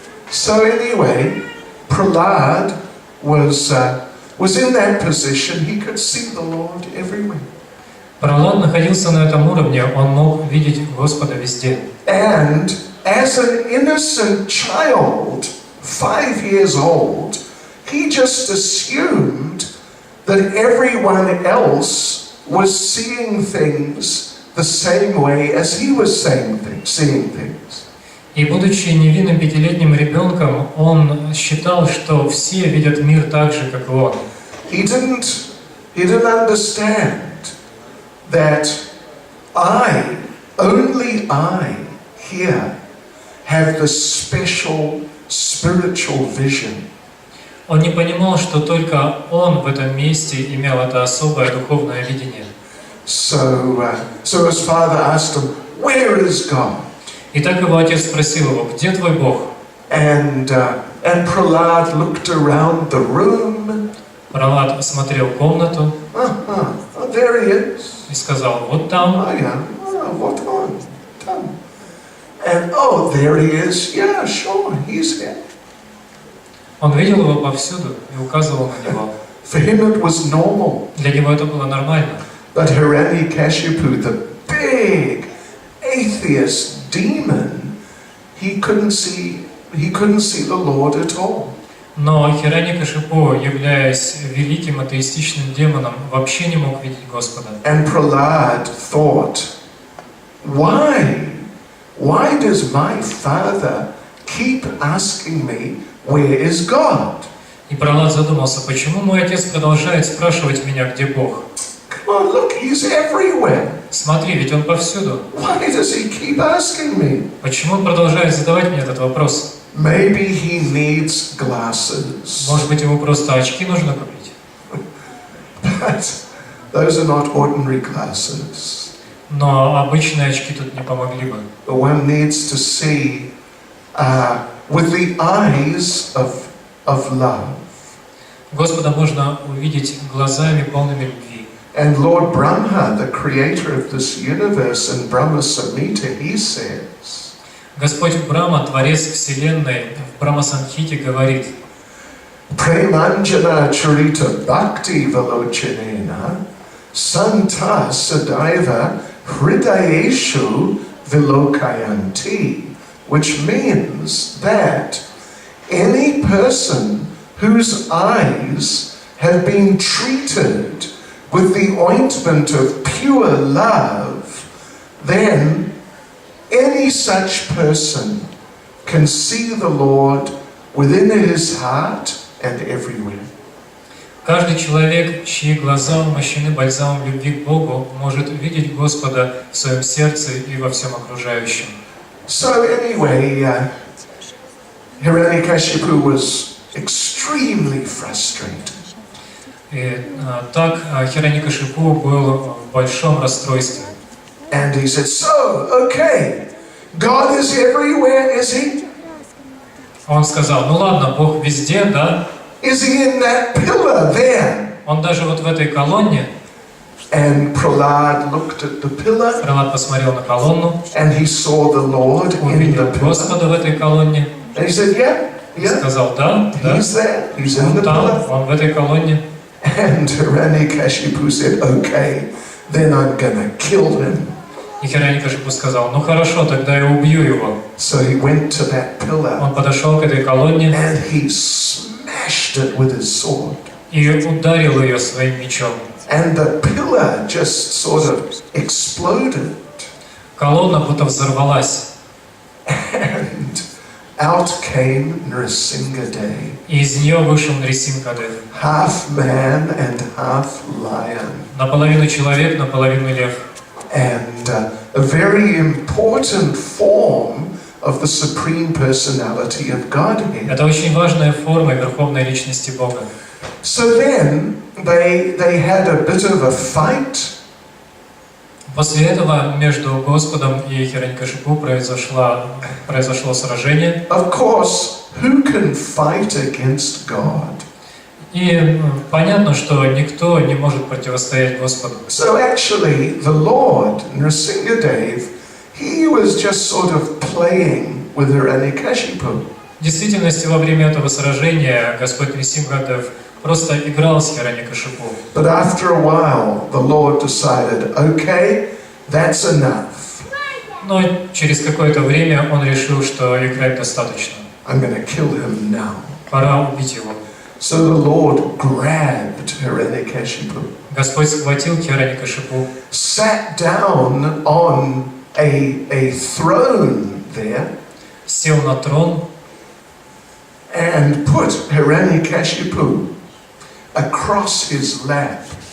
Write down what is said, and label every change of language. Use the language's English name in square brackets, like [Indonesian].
[English] So anyway, Prahlad was in that position. He could see the Lord everywhere. [Russian] Прохлад находился на этом уровне, он мог видеть Господа везде. [English] And as an innocent child, 5 years old, he just assumed that everyone else was seeing things the same way as he was seeing things. [Russian] И будучи невинным пятилетним ребенком, он считал, что все видят мир так же, как и он. [English] He didn't understand that only I here have the special spiritual vision. [Russian] Он не понимал, что только он в этом месте имел это особое духовное видение. [English] So his father asked him, "Where is God?" [Russian] Итак, его отец спросил его, где твой Бог? [English] And Prahlad looked around the room. [Russian] Пралад осмотрел комнату [English] Oh, there he is. [Russian] и сказал, вот там. [English] Oh, yeah. Oh, what on? Tam. And oh, there he is. Yeah, sure, he's here. [Russian] Он видел его повсюду и указывал на него. [English] For him it was normal. [Russian] Для него это было нормально. [English] But Hiranyakashipu, the big atheist demon, he couldn't see the Lord at all. [Russian] Но Хираньякашипу, являясь великим атеистичным демоном, вообще не мог видеть Господа. [English] And Prahlad thought, why does my father keep asking me, where is God? [Russian] И Пралад задумался, почему мой отец продолжает спрашивать меня, где Бог? [English] Come on, look, he's everywhere. [Russian] Смотри, ведь он повсюду. [English] Why does he keep asking me? [Russian] Почему он продолжает задавать мне этот вопрос? [English] Maybe he needs glasses. [Russian] Может быть, ему просто очки нужно купить? [English] But those are not ordinary glasses. [Russian] Но обычные очки тут не помогли бы. [English] One needs to see with the eyes of love. [Russian] Господа можно увидеть глазами, полными любви. [English] And Lord Brahma, the creator of this universe, in Brahma Samhita, he says, [Russian] Господь Брахма, Творец Вселенной, в Брахма-самхите говорит: [Sanskrit] Premanjana charita bhakti velochanena santa sadaiva hridayeshu vilokayanti, [English] which means that any person whose eyes have been treated with the ointment of pure love, then any such person can see the Lord within his heart and everywhere. [Russian] Каждый человек, чьи глаза умощены бальзамом любви к Богу, может видеть Господа в своем сердце и во всем окружающем. [English] So anyway, Hiranyakashipu was extremely frustrated. [Russian] И так Хираньякашипу был в большом расстройстве. [English] And he said, so, okay, God is everywhere, is he? [Russian] Он сказал, ну ладно, Бог везде, да? [English] Is he in that pillar there? [Russian] Он даже вот в этой колонне. [English] And Prahlad looked at the pillar. [Russian] Пралад посмотрел на колонну. [English] And he saw the Lord in the [Russian] Увидел [English] pillar. [Russian] Господа в этой колонне. [English] And he said, yeah. [Russian] Сказал, да, да. [English] He's there. He's in [Russian] Он [English] the [Russian] там, [English] pillar. [Russian] он в этой колонне. [English] And Hiranyakashipu said, okay, then I'm gonna kill him. [Russian] И Хираньякашипу сказал, ну хорошо, тогда я убью его. [English] So he went to that pillar. [Russian] Он подошел к этой колонне. [English] And he smashed it with his sword. [Russian] И ударил ее своим мечом. [English] And the pillar just sort of exploded. [Russian] Колонна будто взорвалась. [English] And out came Nrsimhadeva. [Russian] И из нее вышел Нрисимхадев. [English] Half man and half lion. [Russian] Наполовину человек, наполовину лев. [English] And a very important form of the Supreme Personality of Godhead. [Russian] Это очень важная форма Верховной Личности Бога. [English] So then they had a bit of a fight. [Russian] После этого между Господом и Хираньякашипу произошло сражение. [English] Of course, who can fight against God? [Russian] И понятно, что никто не может противостоять Господу. [English] So actually, the Lord, Nrsimhadeva, he was just sort of playing with Hiranyakashipu. [Russian] В действительности, во время этого сражения Господь Нрисимхадев просто играл с Хираньякашипу. [English] But after a while, the Lord decided, okay, that's enough. [Russian] Но через какое-то время он решил, что играть достаточно. [English] I'm going to kill him now. [Russian] Пора убить его. [English] So the Lord grabbed Hiranyakashipu, [Russian] Господь схватил Хираньякашипу, [English] sat down on a throne there, [Russian] сел на трон [English] and put Hiranyakashipu across his lap.